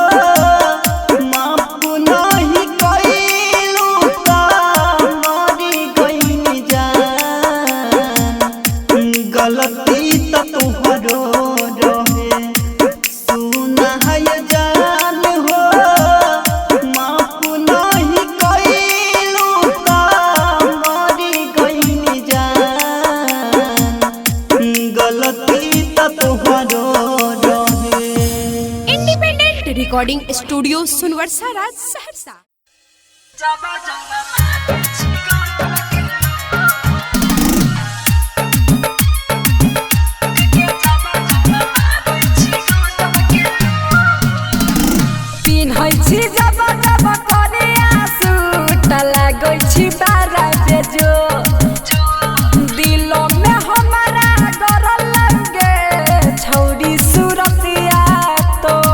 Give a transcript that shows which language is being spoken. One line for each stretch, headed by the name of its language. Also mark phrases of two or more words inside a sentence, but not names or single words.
Bhojpuri: माफ नहीं कइलू त मरी गइनी जान गलती त तोहरो रहे सुना है जान हो माफ नहीं कइलू त मरी गइनी जान गलती त तोहरो रहे।
English: independent recording studio सुनवरसा राज सहरसा।
Maithili: पिन्है छी जब जब करिया सूट लागै छी बारा बेजो दिलो में हमारा डर लगे छौरी सूरतिया तो